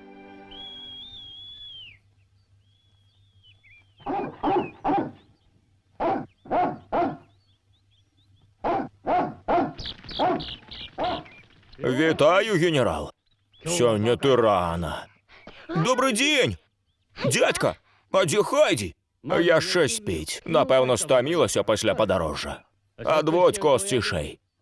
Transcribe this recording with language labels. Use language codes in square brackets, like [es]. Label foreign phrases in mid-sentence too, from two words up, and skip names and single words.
[be] Вітаю, генерал. Сёння ты рано. [ru] Добрый день! [be] Дядька, а дзе Хайді? Яшчэ спіць. Напэўна, стамілася пасля падарожжа. Адводзь коз цішэй.